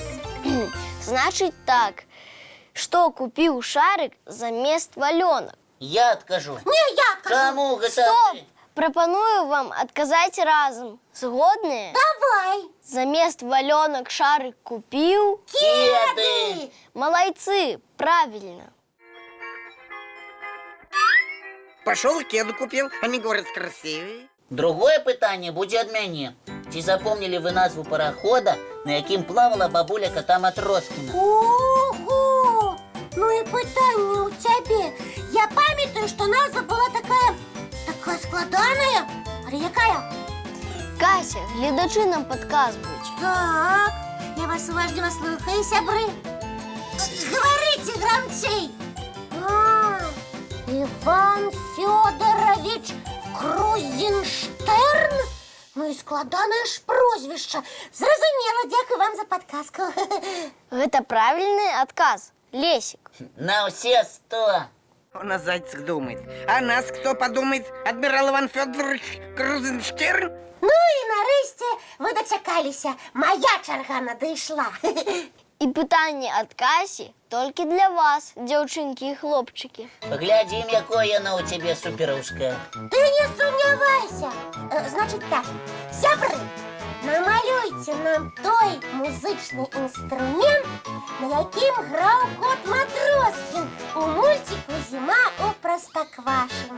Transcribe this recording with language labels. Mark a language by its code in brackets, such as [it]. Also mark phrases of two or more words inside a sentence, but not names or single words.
[be] Значыць так, што купіў шарык замест валёнак? Я адкажу. Не, я адкажу. Чаму гэта Стоп! ты? Прапаную вам адказаць разам. Згодныя? Давай. Замест валёнак шарык купіў? Кеды. Малайцы, [ru] правильно. Пошел кеду купил, они говорят красивые. [be] Другое пытанне будзе ад мяне. Ці запомнілі вы назву парахода, на якім плавала бабуля кота Матроскіна? Ого! Ну і пытанне у цябе. Я памятаю, што назва была такая складаная. Але якая? Кася, гледачы нам падказваюць. Так, я вас уважліва слухаю, сябры. [ru] Говорите громчей. Иван Фёдорович Крузенштерн? [be] Ну і складанае ж прозвішча. Зразумела, дзякую вам за падказку. Гэта правільны адказ. Лесік. На ўсе 100. [ru] Он о зайцах думает. А нас кто подумает? Адмирал Иван Федорович Крузенштерн? [be] Ну і нарэшце вы дачакаліся. Моя чарга надышла. І пытанне ад Касі толькі для вас, дзяўчынкі і хлопчыкі. Глядзім, якое яно ў цябе супераўскае. Ты не сумнявайся. [ru] Значит так, [be] сябры, намалюйте нам той музычны інструмент, на якім граў кот Матроскін у мультику «Зіма у Простоквашино».